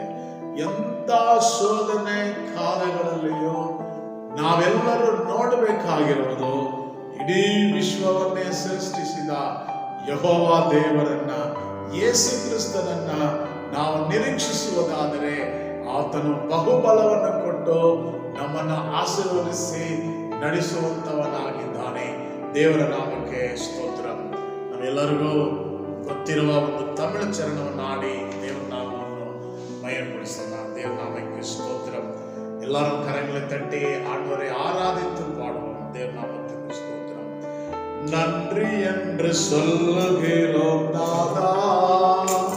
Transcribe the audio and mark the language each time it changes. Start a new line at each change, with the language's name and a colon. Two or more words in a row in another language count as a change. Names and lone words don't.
Kannada: ಎಂಥ ಶೋಧನೆ ಕಾಲಗಳಲ್ಲಿಯೂ ನಾವೆಲ್ಲರೂ ನೋಡಬೇಕಾಗಿರುವುದು ಇಡೀ ವಿಶ್ವವನ್ನೇ ಸೃಷ್ಟಿಸಿದ ಯೆಹೋವ ದೇವರನ್ನ, ಯೇಸು ಕ್ರಿಸ್ತನನ್ನ ನಾವು ನಿರೀಕ್ಷಿಸುವುದಾದರೆ ಆತನು ಬಹುಬಲವನ್ನು ಕೊಟ್ಟು ನಮ್ಮನ್ನು ಆಶೀರ್ವದಿಸಿ ನಡೆಸುವಂತವನಾಗಿದ್ದಾನೆ. ದೇವರ ನಾಮಕ್ಕೆ ಸ್ತೋತ್ರ. ನಮ್ಮೆಲ್ಲರಿಗೂ ಗೊತ್ತಿರುವ ಒಂದು ತಮಿಳು ಚರಣವನ್ನು ಆಡಿ ದೇವರ ನಾಮವನ್ನು ಮಯಪಡಿಸೋಣ. ದೇವರ ನಾಮಕ್ಕೆ ಸ್ತೋತ್ರ. ಎಲ್ಲರೂ ಕರங்களை ತಟ್ಟಿ
Tamil: ஆண்டவரை ஆராதித்து பாடுவோம். தேவ நாமத்துக்கு ஸ்தோத்திரம். நன்றி என்று சொல்லுகிறோம் நாதா.